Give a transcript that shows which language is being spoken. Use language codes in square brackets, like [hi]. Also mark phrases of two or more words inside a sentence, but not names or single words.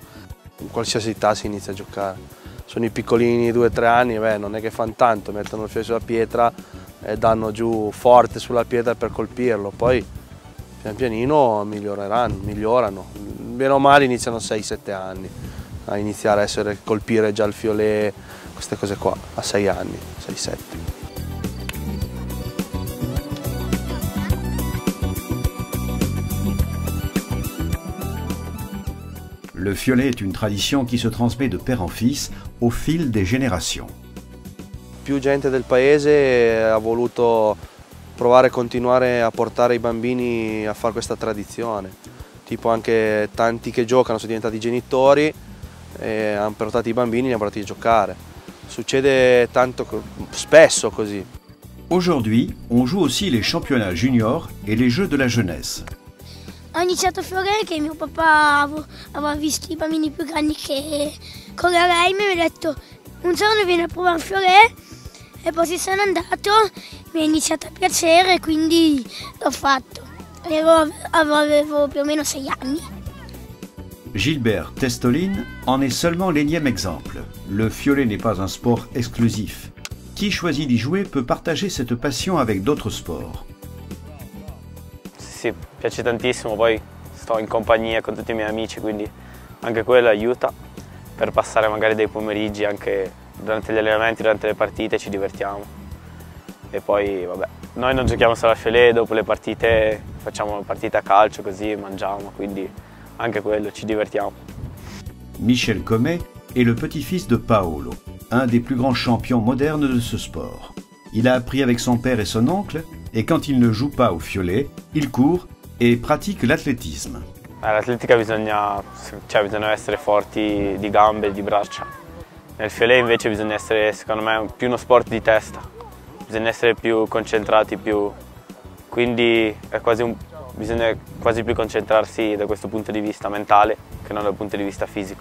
[it] In qualsiasi età si inizia a giocare. Sono i piccolini 2-3 anni, non è che fanno tanto, mettono il filo sulla pietra e danno giù forte sulla pietra per colpirlo, poi pian pianino migliorano. Bene o male iniziano a 6-7 anni a iniziare a colpire già il fiolè, queste cose qua, a 6 anni, 6-7. [fr] Le fiolet est une tradition qui se transmet de père en fils au fil des générations. [it] Più gente del paese ha voluto provare a continuare a portare i bambini a fare questa tradizione. Tipo anche tanti che giocano sono diventati genitori e hanno portato i bambini e li hanno portati a giocare. Succede tanto spesso così. [fr] Aujourd'hui, on joue aussi les championnats juniors et les jeux de la jeunesse. [it] Ho iniziato a fiorire che mio papà aveva visto i bambini più grandi che correvano e mi ha detto un giorno vieni a provare a fiorire e poi sono andato, mi è iniziato a piacere e quindi l'ho fatto. Avevo più o meno 6 anni. [fr] Gilbert Testolin en est seulement l'énième exemple. Le fiolet n'est pas un sport exclusif. Qui choisit d'y jouer peut partager cette passion avec d'autres sports. [it] Sì, piace tantissimo, poi sto in compagnia con tutti i miei amici, quindi anche quello aiuta per passare magari dei pomeriggi anche durante gli allenamenti, durante le partite ci divertiamo. E poi vabbè, noi non giochiamo solo a fiolè, dopo le partite facciamo partite a calcio così mangiamo, quindi anche quello ci divertiamo. [fr] Michel Comet est le petit-fils de Paolo, un des plus grands champions modernes de ce sport. Il a appris avec son père et son oncle, et quand il ne joue pas au fiolet, il court et pratique l'athlétisme. [it] L'atletica bisogna essere forti di gambe e di braccia. Nel fiolet invece bisogna essere, secondo me, più uno sport di testa. Bisogna essere più concentrati, quindi bisogna quasi più concentrarsi da questo punto di vista mentale che non dal punto di vista fisico.